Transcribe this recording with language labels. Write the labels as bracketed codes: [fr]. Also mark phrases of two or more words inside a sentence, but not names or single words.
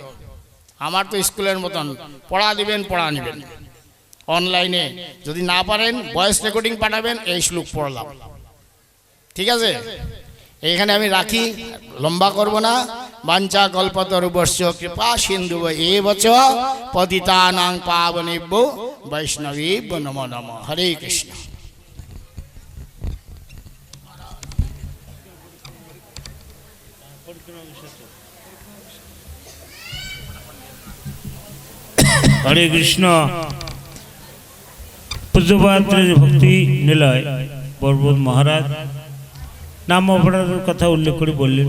[bn] আমার তো স্কুলের মতন পড়া দিবেন, পড়া নিবেন। অনলাইনে যদি না পারেন [en] voice recording [bn] পাঠাবেন, এই শ্লোক পড়লাম, ঠিক আছে? এইখানে আমি রাখি, লম্বা করব না। [sa] वाञ्छा कल्पतरुभ्यश्च कृपा सिन्धुव एवच पतितानां पावनेभ्यो वैष्णवेभ्यो नमो नमः। हरे कृष्ण। [bn] হরে কৃষ্ণ। পূজ্যপাদ ভক্তি নিলয় পর্বত মহারাজ নাম অপরাধের কথা উল্লেখ করে বললেন।